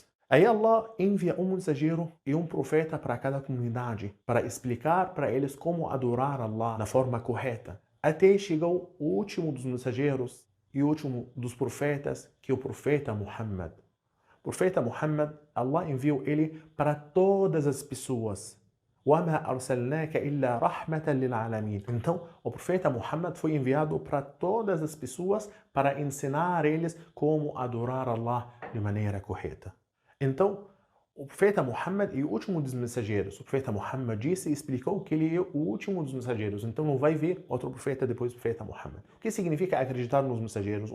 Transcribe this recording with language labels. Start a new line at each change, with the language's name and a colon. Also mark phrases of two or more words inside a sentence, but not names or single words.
Portuguese: Aí Allah envia um mensageiro e um profeta para cada comunidade, para explicar para eles como adorar Allah na forma correta. Até chegou o último dos mensageiros e o último dos profetas, que é o profeta Muhammad. O profeta Muhammad, Allah enviou ele para todas as pessoas.
Arabic: وَمَا أَرْسَلْنَاكَ إِلَّا رَحْمَةً لِلْعَالَمِينَ.
Portuguese: Então, o profeta Muhammad foi enviado para todas as pessoas para ensinar eles como adorar Allah de maneira correta. Então, o profeta Muhammad é o último dos mensageiros. O profeta Muhammad disse e explicou que ele é o último dos mensageiros. Então não vai ver outro profeta depois do profeta Muhammad. O que significa acreditar nos mensageiros?